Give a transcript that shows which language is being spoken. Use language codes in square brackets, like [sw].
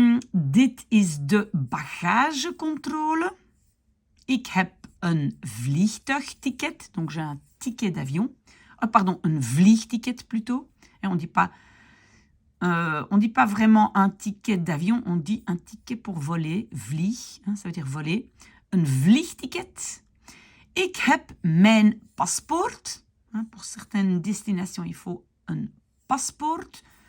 [nl] Dit is de bagagecontrôle. Ik heb een vliegtuigticket. [fr] Donc j'ai un ticket d'avion. Un vliegticket plutôt. Et on dit pas vraiment un ticket d'avion, on dit un ticket pour voler. Vlieg, ça veut dire voler. [nl] Een vliegticket. Ik heb mijn paspoort. [fr] Pour certaines destinations, il faut un passeport.